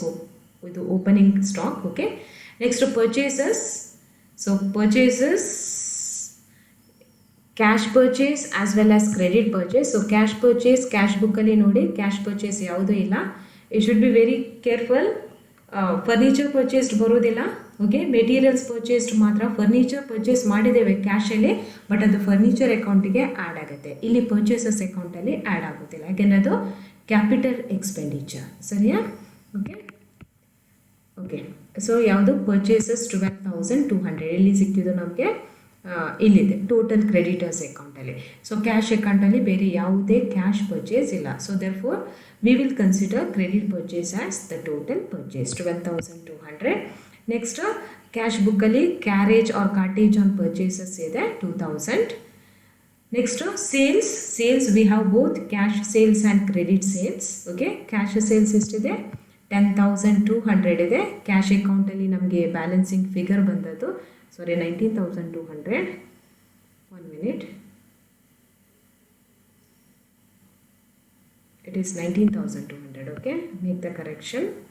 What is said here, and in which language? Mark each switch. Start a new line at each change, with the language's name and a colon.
English: So with the opening stock. Okay, next purchases. So purchases, cash purchase as well as credit purchase. So cash purchase cash book alli nodi cash purchase
Kannada: yavudu illa,
English: you should be very careful.
Kannada: Furniture purchased ಬರೋದಿಲ್ಲ. Okay, materials purchased ಮಾತ್ರ. Furniture purchase ಮಾಡಿದ್ದೇವೆ ಕ್ಯಾಶಲ್ಲಿ, but ಅದು furniture ಅಕೌಂಟಿಗೆ add ಆಗುತ್ತೆ. ಇಲ್ಲಿ purchases ಅಕೌಂಟಲ್ಲಿ add ಆಗೋದಿಲ್ಲ, ಯಾಕೆಂದರೆ ಅದು ಕ್ಯಾಪಿಟಲ್ ಎಕ್ಸ್ಪೆಂಡಿಚರ್. ಸರಿಯಾ? ಓಕೆ ಓಕೆ ಸೊ ಯಾವುದು ಪರ್ಚೇಸಸ್ 12,200 ಎಲ್ಲಿ ಸಿಕ್ಕಿದ್ದು ನಮಗೆ? ಇಲ್ಲಿದೆ ಟೋಟಲ್ ಕ್ರೆಡಿಟರ್ಸ್ ಅಕೌಂಟಲ್ಲಿ. ಸೊ ಕ್ಯಾಶ್ ಅಕೌಂಟಲ್ಲಿ ಬೇರೆ ಯಾವುದೇ ಕ್ಯಾಶ್ ಪರ್ಚೇಸ್ ಇಲ್ಲ.
English: So therefore we will consider credit purchase as the total purchase 12,200. Next cash book alli carriage or cartage on purchases ಇದೆ 2,000. Next sales we have both cash sales and credit sales. Okay, cash sales ಎಷ್ಟಿದೆ?
Kannada: 10,200 ಇದೆ. Cash ಅಕೌಂಟಲ್ಲಿ ನಮಗೆ balancing figure ಬಂದದ್ದು 19,200.
English: 1 minute. It is 19,200. Okay, make the correction.